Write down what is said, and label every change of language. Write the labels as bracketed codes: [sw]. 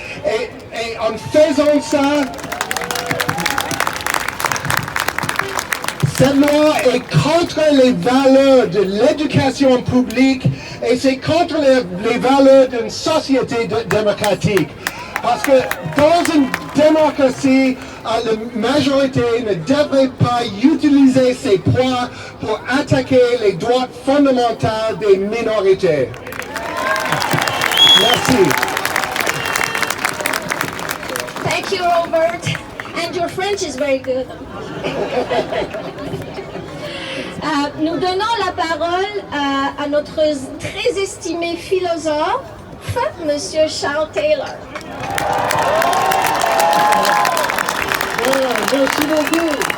[fr] Et en faisant ça, cette loi est contre les valeurs de l'éducation publique et c'est contre les valeurs d'une société démocratique. Parce que dans une démocratie, la majorité ne devrait pas utiliser ses poids pour attaquer les droits fondamentaux des minorités. Merci. [en] Thank you, Robert. And your French is very good. [fr] Nous donnons la parole à notre très estimé philosophe, Monsieur Charles Taylor. Merci beaucoup.